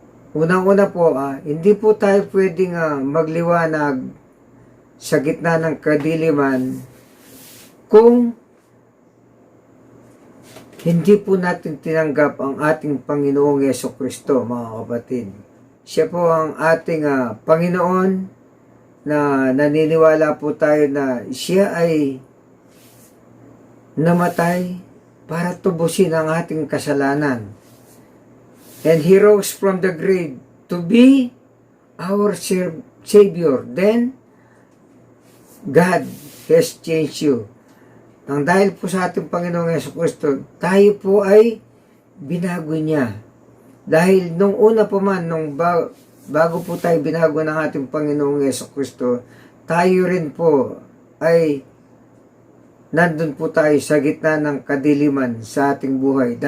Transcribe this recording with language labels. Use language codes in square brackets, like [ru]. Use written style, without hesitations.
[tl] Unang-una po, hindi po tayo pwedeng magliwanag sa gitna ng kadiliman kung hindi po natin tinanggap ang ating Panginoong Yesu Kristo, mga kapatid. siya po ang ating Panginoon, na naniniwala po tayo na siya ay namatay para tubusin ang ating kasalanan. [en] And He rose from the grave to be our Savior. Then, God has changed you. [tl] Nang dahil po sa ating Panginoong Jesucristo, tayo po ay binago niya. Dahil nung una po man, bago po tayo binago ng ating Panginoong Jesucristo, tayo rin po ay nandun po tayo sa gitna ng kadiliman sa ating buhay.